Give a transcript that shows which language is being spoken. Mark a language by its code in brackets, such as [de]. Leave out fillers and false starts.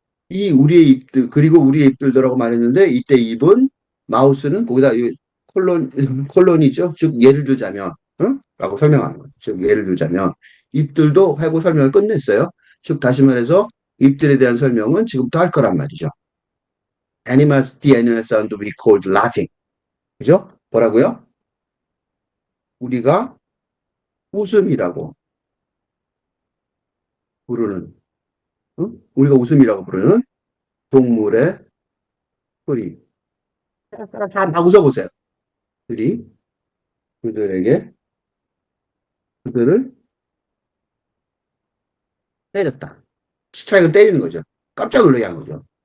[ko] 이 우리의 입들 그리고 우리의 입들도라고 말했는데 이때 입은 마우스는 거기다 콜론이죠. 즉 예를 들자면 라고 설명하는 거죠. 즉 예를 들자면 입들도 하고 설명을 끝냈어요. 즉 다시 말해서 입들에 대한 설명은 지금부터 할 거란 말이죠. [en] The animal sound we called laughing. [ko] 그죠? 뭐라고요? 우리가 웃음이라고 부르는 우리가 웃음이라고 부르는 동물의 소리. 다 웃어보세요. 들이 그들에게 그들을 때렸다. 스트라이크 때리는 거죠. 깜짝 놀라게 한 거죠.